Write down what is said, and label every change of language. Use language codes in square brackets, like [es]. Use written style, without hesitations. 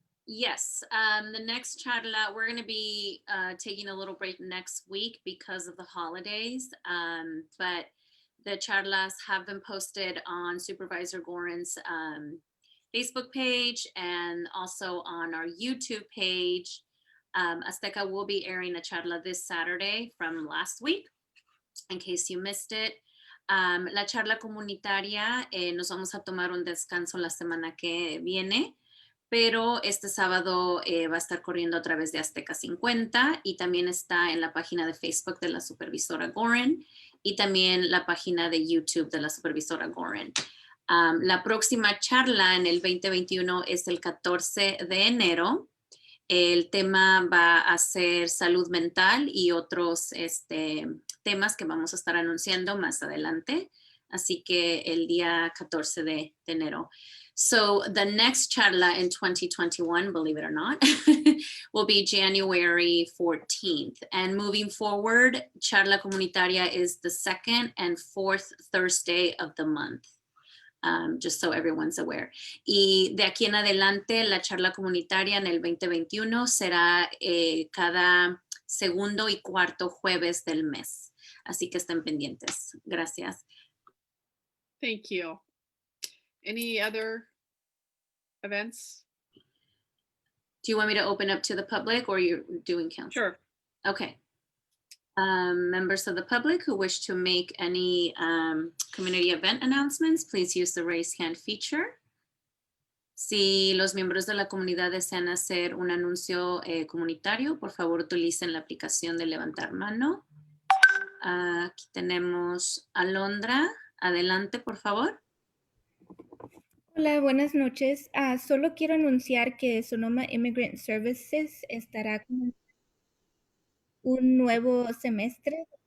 [en] Yes, the next charla, we're going to be taking a little break next week because of the holidays, but the charlas have been posted on Supervisor Gorin's Facebook page and also on our YouTube page. Azteca will be airing a charla this Saturday from last week, in case you missed it. [es] La charla comunitaria, nos vamos a tomar un descanso la semana que viene, pero este sábado va a estar corriendo a través de Azteca 50 y también está en la página de Facebook de la supervisora Gorin y también la página de YouTube de la supervisora Gorin. La próxima charla en el 2021 es el 14 de enero. El tema va a ser salud mental y otros temas que vamos a estar anunciando más adelante. Así que el día 14 de enero. [en] So the next charla in 2021, believe it or not, will be January 14th. And moving forward, charla comunitaria is the second and fourth Thursday of the month. Just so everyone's aware. [es] Y de aquí en adelante, la charla comunitaria en el 2021 será cada segundo y cuarto jueves del mes. Así que estén pendientes. Gracias. [en] Thank you. Any other events? Do you want me to open up to the public or you're doing council? Sure. Okay. Members of the public who wish to make any community event announcements, please use the raise hand feature. [es] Si los miembros de la comunidad desean hacer un anuncio comunitario, por favor utilicen la aplicación de levantar mano. Aquí tenemos a Alondra. Adelante, por favor. Hola, buenas noches. Solo quiero anunciar que Sonoma Immigrant Services estará con un nuevo semestre.